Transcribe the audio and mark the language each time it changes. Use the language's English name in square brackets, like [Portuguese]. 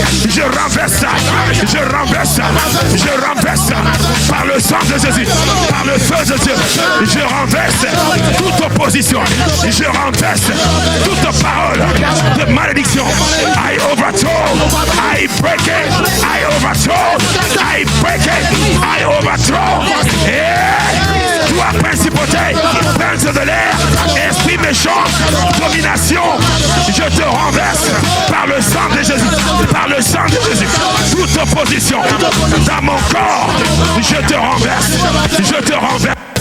[French] Je renverse ça, je renverse ça, je renverse ça par le sang de Jésus, par le feu de Dieu. Je renverse toute opposition, je renverse toute parole de malédiction. [English] I overthrow, I break it, I overthrow, I break it, I overthrow. [French] Et toi, principauté, prince de l'air, esprit méchant, domination, je te renverse par le sang de Jésus, par le sang de Jésus. Toute opposition dans mon corps, je te renverse, je te renverse.